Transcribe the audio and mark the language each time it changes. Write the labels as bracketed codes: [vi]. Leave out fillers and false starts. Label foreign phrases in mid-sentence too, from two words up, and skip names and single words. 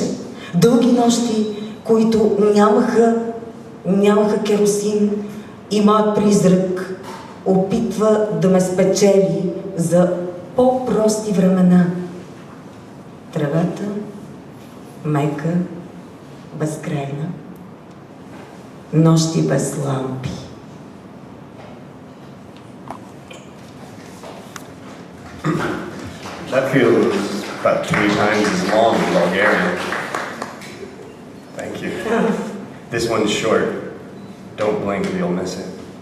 [bg] Дълги нощи, които нямаха керосин, и моят призрак опитва да ме спечели за по-прости времена. Тревата, мека, безкрайна, нощи без лампи. [en] That feels about 3 times as long in Bulgarian. Thank you. This one's short. Don't blink or you'll miss it.